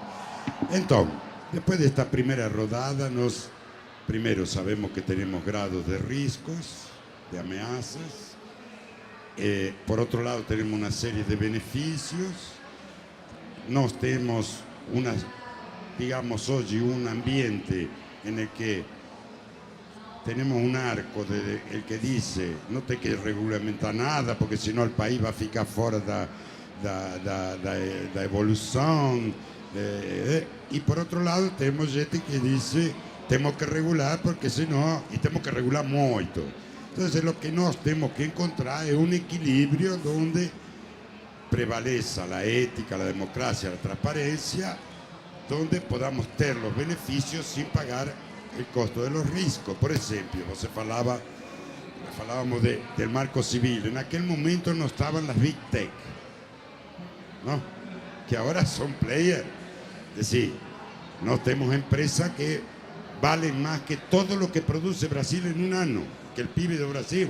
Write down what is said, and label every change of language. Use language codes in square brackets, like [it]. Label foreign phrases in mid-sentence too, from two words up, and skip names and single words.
[pt] Então, depois desta primeira rodada, nós primeiro sabemos que temos grados de riscos, de ameaças. Por outro lado, temos uma série de benefícios. Nós temos digamos hoje, um ambiente [es] en el que tenemos un arco el que dice [pt] no tem que regulamentar nada porque senão [es] el país va a [pt] ficar fora da evolução, e por outro lado temos gente que dice temos que regular porque senão, e temos que regular muito. Então o que nós temos que encontrar é um equilíbrio onde prevaleça a ética, a democracia, a transparência, [es] donde podamos ter los beneficios sin pagar el costo de los riesgos. Por ejemplo, hablábamos del marco civil. En aquel momento no estaban las Big Tech, ¿no? Que ahora son players. Es decir, no tenemos empresas que valen más que todo lo que produce Brasil en un año, que el PIB de Brasil.